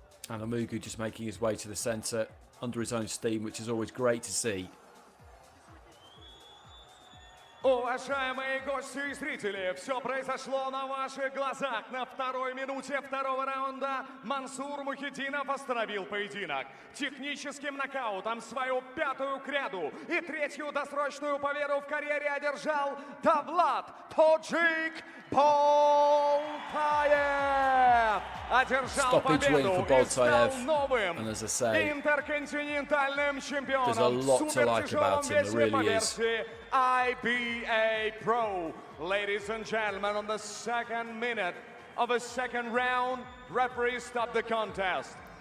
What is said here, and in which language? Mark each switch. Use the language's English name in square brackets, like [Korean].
[English] And Amugu just making his way to the centre under his own steam, which is always great to see. [Russian] Уважаемые гости и зрители, все произошло на ваших глазах. На второй минуте второго раунда Мансур Мухиддинов остановил поединок техническим нокаутом. Свою пятую кряду и третью досрочную победу в карьере одержал Давлат Тоджик Болтаев. Одержал победу и стал новым интерконтинентальным чемпионом в супертяжелом весе по версии IBA Pro. [English] Ladies and gentlemen, on the second minute of a second round, referee stopped the contest.